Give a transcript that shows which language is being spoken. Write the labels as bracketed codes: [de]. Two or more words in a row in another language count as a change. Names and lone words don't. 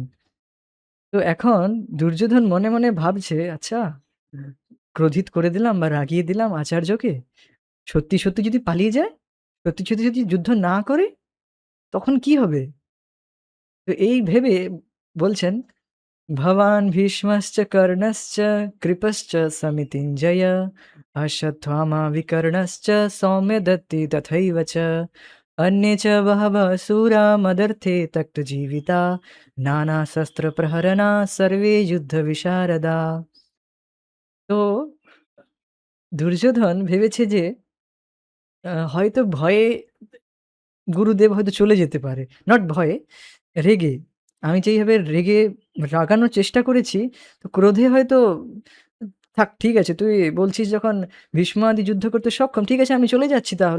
[bn] তো এখন দুর্যোধন মনে মনে ভাবছে, আচ্ছা, ক্রোধিত করে দিলাম বা রাগিয়ে দিলাম আচার্যকে, সত্যি সত্যি যদি পালিয়ে যায়, সত্যি সত্যি যদি যুদ্ধ না করে, তখন কি হবে? তো এই ভেবে বলছেন [sa] ভবান ভীষ্মশ্চ কর্ণশ্চ কৃপশ্চ সমিতিঞ্জয় অশ্বত্থামা বিকর্ণশ্চ সৌম্যদত্তি তথৈব চ अन्ये च बहवः शूरा मदर्थे तक्तजीविता नानाशस्त्रप्रहरणा सर्वे যুদ্ধবিশারদা। [bn] তো দুর্যোধন ভেবেছে যে হয়তো ভয়ে গুরুদেব হয়তো চলে যেতে পারে। নট ভয়ে, রেগে। আমি যেইভাবে রাগানোর চেষ্টা করেছি, তো ক্রোধে হয়তো থাক, ঠিক আছে, তুই বলছিস যখন ভীষ্ম আদি যুদ্ধ করতে সক্ষম, ঠিক আছে আমি চলে যাচ্ছি তাহলে।